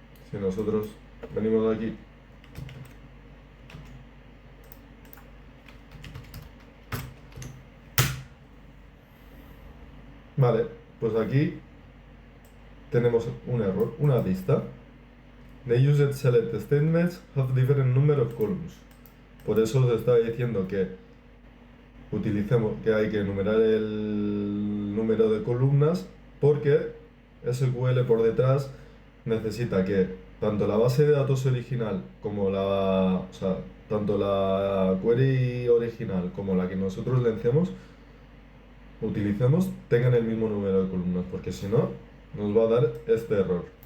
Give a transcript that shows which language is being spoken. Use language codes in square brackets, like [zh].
[es] Si nosotros venimos de aquí vale, pues aquí tenemos un error, una lista. [en] The used select statements have different number of columns. [es] Por eso os estaba diciendo que hay que enumerar el número de columnas, porque SQL por detrás necesita que tanto la base de datos original como tanto la query original como la que nosotros utilicemos tengan el mismo número de columnas, porque si no nos va a dar este error.